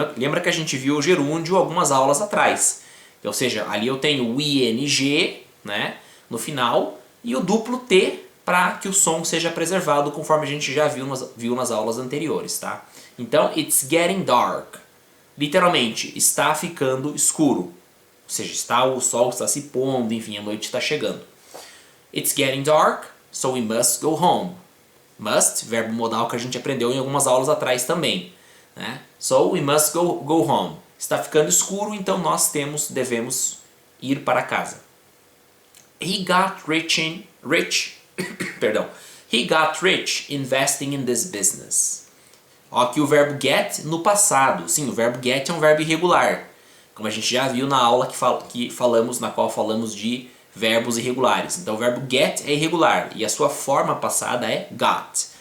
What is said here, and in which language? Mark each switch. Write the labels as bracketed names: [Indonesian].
[Portuguese] Lembra que a gente viu o gerúndio algumas aulas atrás. Ou seja, ali eu tenho o ing, né, no final, e o duplo T para que o som seja preservado, conforme a gente já viu nas aulas anteriores, tá? Então, [English] it's getting dark. [Portuguese] Literalmente, está ficando escuro. Ou seja, o sol está se pondo, enfim, a noite está chegando. [English] It's getting dark, so we must go home. [Portuguese] Must, verbo modal que a gente aprendeu em algumas aulas atrás também, né? [English] So we must go home. [Portuguese] Está ficando escuro, então nós devemos ir para casa. [English] He got rich He got rich investing in this business. [Portuguese] Aqui o verbo get no passado. Sim, o verbo get é um verbo irregular, como a gente já viu na aula na qual falamos de verbos irregulares. Então o verbo get é irregular e a sua forma passada é got.